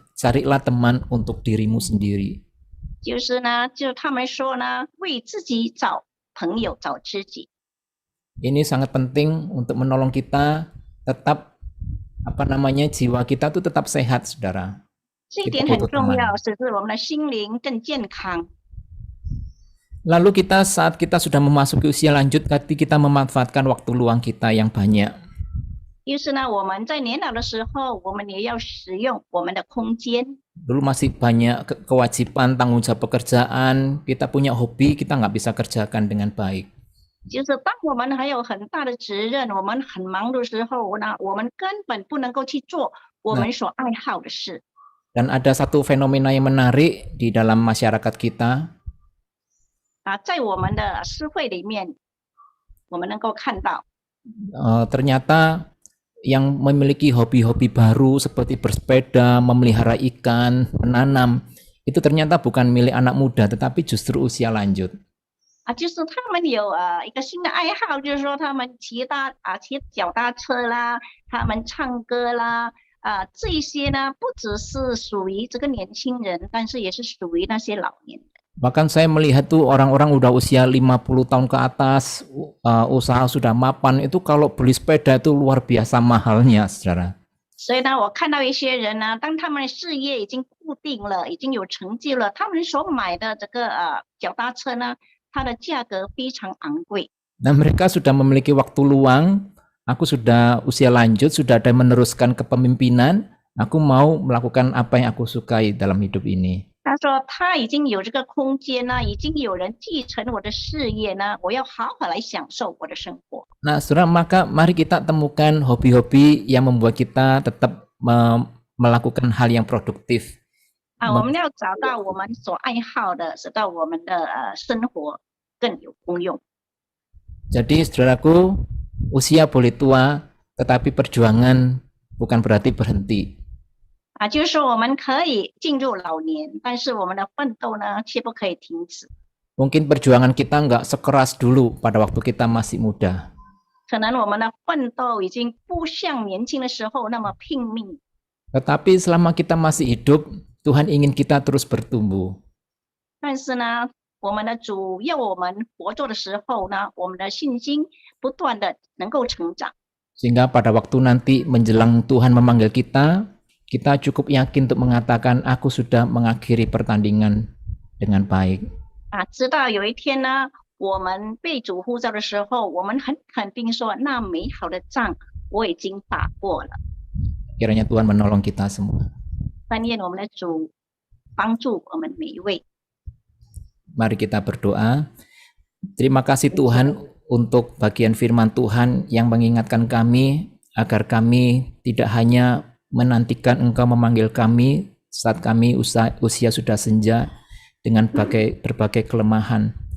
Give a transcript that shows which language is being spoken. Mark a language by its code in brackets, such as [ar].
[id] Carilah teman untuk dirimu sendiri. [zh] 就是呢，就他们说呢，为自己找朋友、找知己。 [id] Ini sangat penting untuk menolong kita tetap jiwa kita tuh tetap sehat, saudara. [zh] 这一点很重要，使得我们的心灵更健康。 [id] Lalu saat kita sudah memasuki usia lanjut, kita memanfaatkan waktu luang kita yang banyak. [zh] 就是呢，我们在年老的时候，我们也要使用我们的空间。 [id] Dulu masih banyak kewajiban, tanggung jawab pekerjaan, kita punya hobi, kita nggak bisa kerjakan dengan baik. [zh] 就是当我们还有很大的责任，我们很忙的时候呢，我们根本不能够去做我们所爱好的事。 [id] Dan ada satu fenomena yang menarik di dalam masyarakat kita. [zh] 在我们的社会里面，我们能够看到， [id] ternyata yang memiliki hobi-hobi baru seperti bersepeda, memelihara ikan, menanam, itu ternyata bukan milik anak muda, tetapi justru usia lanjut. [zh] 就是他们有一个新的爱好，就是说他们骑脚踏车啦，他们唱歌啦，这些呢不只是属于这个年轻人，但是也是属于那些老年人。 [id] Bahkan saya melihat tuh orang-orang udah usia 50 tahun ke atas, usaha sudah mapan, itu kalau beli sepeda itu luar biasa mahalnya, saudara. [zh] 所以呢，我看到一些人呢，当他们的事业已经固定了，已经有成就了，他们所买的这个脚踏车呢，它的价格非常昂贵。 [id] Nah, mereka sudah memiliki waktu luang, aku sudah usia lanjut, sudah ada meneruskan kepemimpinan, aku mau melakukan apa yang aku sukai dalam hidup ini. [zh] 他说他已经有这个空间呢，已经有人继承我的事业呢，我要好好来享受我的生活。 [id] Nah, saudara, maka mari kita temukan hobi-hobi yang membuat kita tetap melakukan hal yang produktif. [zh] 我们要找到我们所爱好的，使到我们的生活更有功用。 [id] Jadi, saudaraku, usia boleh tua, tetapi perjuangan bukan berarti berhenti. [zh] 就是说我们可以进入老年，但是我们的奋斗呢，却不可以停止。 [id] Mungkin perjuangan kita nggak sekeras dulu pada waktu kita masih muda. [zh] 可能我们的奋斗已经不像年轻的时候那么拼命。 [id] Tetapi selama kita masih hidup, Tuhan ingin kita terus bertumbuh. [zh] 但是呢，我们的主要我们活着的时候呢，我们的信心不断的能够成长。 [id] Sehingga pada waktu nanti menjelang Tuhan memanggil kita, kita cukup yakin untuk mengatakan, aku sudah mengakhiri pertandingan dengan baik. [zh] 直到有一天呢，我们被主呼召的时候，我们很肯定说，那美好的仗我已经打过了。 [id] Kiranya Tuhan menolong kita semua. [zh] 但愿我们的主帮助我们每一位。 [id] Mari kita berdoa. Terima kasih Tuhan untuk bagian firman Tuhan yang mengingatkan kami agar kami tidak hanya menantikan Engkau memanggil kami saat kami usia sudah senja dengan berbagai kelemahan.